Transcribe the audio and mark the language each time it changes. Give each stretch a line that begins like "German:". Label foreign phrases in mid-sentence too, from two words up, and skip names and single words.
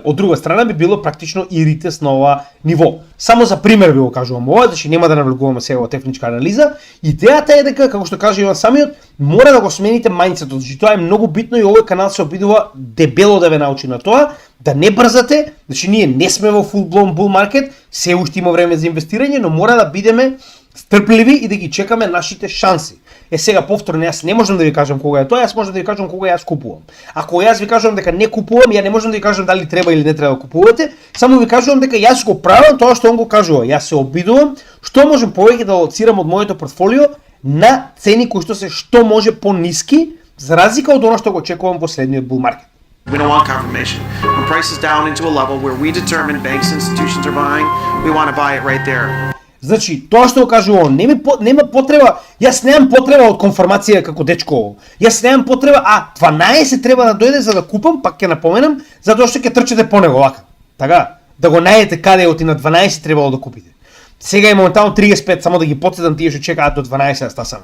Macedonian: Од друга страна би било практично и ритест на ова ниво. Само за пример ви го кажувам ова, значи нема да навлегуваме сега во техничка анализа. Идејата е дека, како што кажа Иван самиот, мора да го смените мајндсетот. Значи тоа е многу битно и овој канал се обидува дебело да ве научи на тоа, да не брзате, значи ние не сме во
English: full blown bull market,
Macedonian: се уште има време за инвестирање, но мора да бидеме стрпливи и да ги чекаме нашите шанси. Сега повторно, јас не можам да ви кажам кога е тоа, јас можам да ви кажам кога јас купувам. Ако јас ви кажам дека не купувам, ја не можам да ви кажам дали треба или не треба да купувате, само ви кажувам дека јас го правам тоа што он го кажува. Јас се обидувам што можам повеќе да лоцирам од моето портфолио на цени кои што се што може пониски, за разлика од она што го очекувам во следниот
English: bull market. We don't want confirmation. When price is down into a level where we determine banks and institutions are buying, we want to buy it right there.
Macedonian: Значи, тоа што го кажува он, нема потреба, јас немам потреба од конформација како дечко. Јас немам потреба, 12 треба да дојде за да купам, пак ќе напоменам, затоа што ќе трчате по него вака. Така, да го најдете каде оти на 12 требало да купите. Сега е моментално 35, само да ги потсетам тие што чекаат до 12 да стасаме.